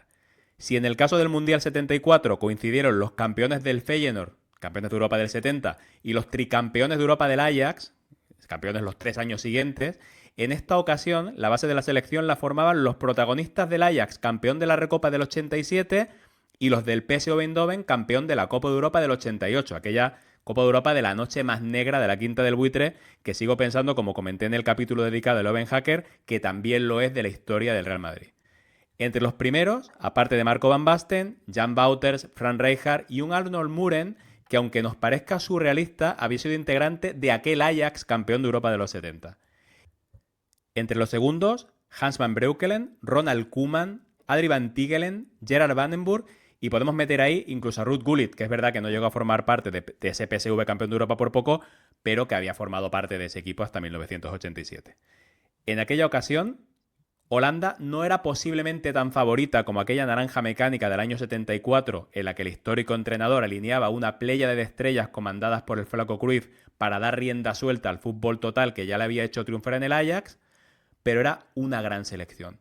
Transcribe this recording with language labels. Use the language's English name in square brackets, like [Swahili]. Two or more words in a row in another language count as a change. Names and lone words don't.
[Spanish] Si en el caso del Mundial 74 coincidieron los campeones del Feyenoord, campeones de Europa del 70, y los tricampeones de Europa del Ajax, campeones los 3 años siguientes, en esta ocasión la base de la selección la formaban los protagonistas del Ajax, campeón de la Recopa del 87, y los del PSV Eindhoven, campeón de la Copa de Europa del 88, aquella Copa de Europa de la noche más negra de la Quinta del Buitre, que sigo pensando, como comenté en el capítulo dedicado al Oven Hacker, que también lo es de la historia del Real Madrid. Entre los primeros, aparte de Marco Van Basten, Jan Wouters, Frank Rijkaard y un Arnold Muren, que aunque nos parezca surrealista, había sido integrante de aquel Ajax campeón de Europa de los 70. Entre los segundos, Hans van Breukelen, Ronald Koeman, Adrie van Tichelen, Gerard Vandenburg y podemos meter ahí incluso a Ruud Gullit, que es verdad que no llegó a formar parte de ese PSV campeón de Europa por poco, pero que había formado parte de ese equipo hasta 1987. En aquella ocasión, Holanda no era posiblemente tan favorita como aquella naranja mecánica del año 74, en la que el histórico entrenador alineaba una pléyade de estrellas comandadas por el flaco Cruyff para dar rienda suelta al fútbol total que ya le había hecho triunfar en el Ajax, pero era una gran selección.